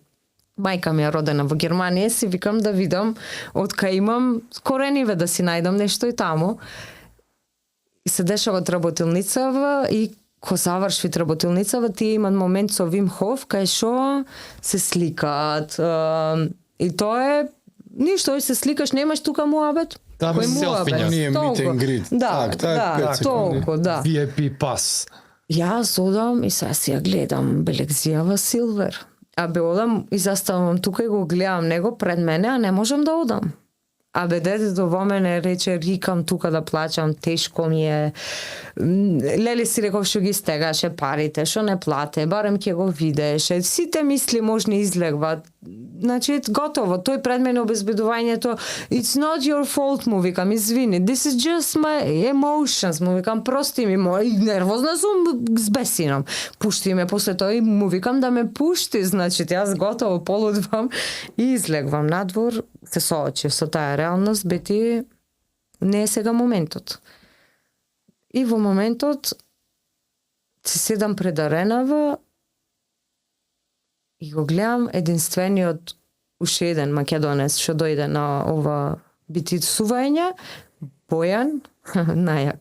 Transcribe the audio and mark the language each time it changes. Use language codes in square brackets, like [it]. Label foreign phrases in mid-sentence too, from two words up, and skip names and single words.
[mk] Мајка ми е родена во Германија, си викам да видам откај имам корениве да си најдам нешто и таму. И се дешава работилницава и ко заврши работилницава, тие имат момент со Вим Хоф кај што се сликаат. И тоа е ништо, се сликаш, немаш тука муабет. Да, кој муабет? Ние [en] meet and greet. [mk] Да, толку, да. VIP пас. Јас одам и сега си ја гледам Белекзијава Силвер. Абе одам и заставам тука и го гледам него пред мене, а не можам да одам. Абе детето во мене рече, рикам тука да плачам, тешко ми е. Леле си реков што ги стегаше парите, што не плате, барем ќе го видеше. Сите мисли можни излегват. Значи, готово, тој пред мене обезбедувањето, [en] it's not your fault, [mk] му викам, извини, [en] this is just my emotions, [mk] му викам, прости ми, нервозна сум, збесинам. Пушти ме после тоа и му викам да ме пушти, значи, јас готово полудвам и излегвам надвор, се соочив со таа реалност, бети не е сега моментот. И во моментот се седам пред аренава и го гледам единствениот уште еден македонец што дојде на ова битисување, Бојан, најак.